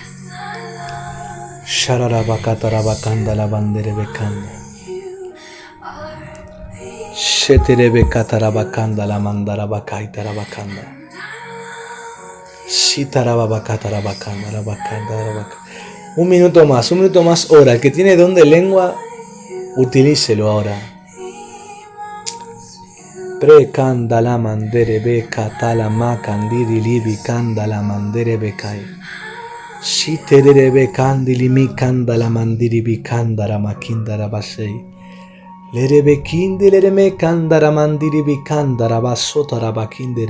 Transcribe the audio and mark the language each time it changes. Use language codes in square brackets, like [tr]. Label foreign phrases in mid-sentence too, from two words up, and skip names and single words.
[es] Shararabakatarabakanda la bandere bekanda. Sheterebe katarabakanda la mandara bakaita rabakanda. Sitarabakatarabakanda rabakanda rabakanda. Un minuto más, ora. El que tiene don de lengua, utilícelo ahora. Prekanda la mandere bekata la makandiri libi kanda la mandere bekai. Si terebe candili mi canda la mandiri bi candara makindara basei. Lerebe kindere me candara mandiri bi candara basotara bakindere.